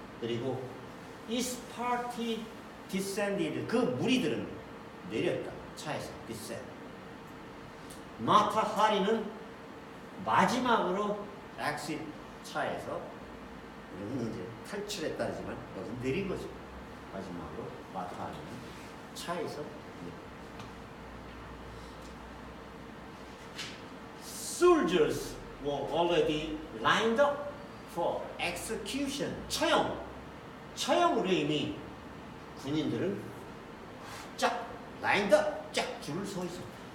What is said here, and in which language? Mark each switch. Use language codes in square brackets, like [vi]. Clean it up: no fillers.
[ko] 그리고 [en] East Party descended [ko] 그 무리들은 내렸다. 차에서 descend. 마타 하리는 마지막으로 exit 차에서 여기는 이제 탈출했다지만 여기서 내린 거죠. 마지막으로 마타 하리는 차에서 [en] Soldiers were already lined up for execution. [ko] 처형으로 이미 군인들은 쫙 [en] lined up [ko] 쫙 줄을 서 있었다.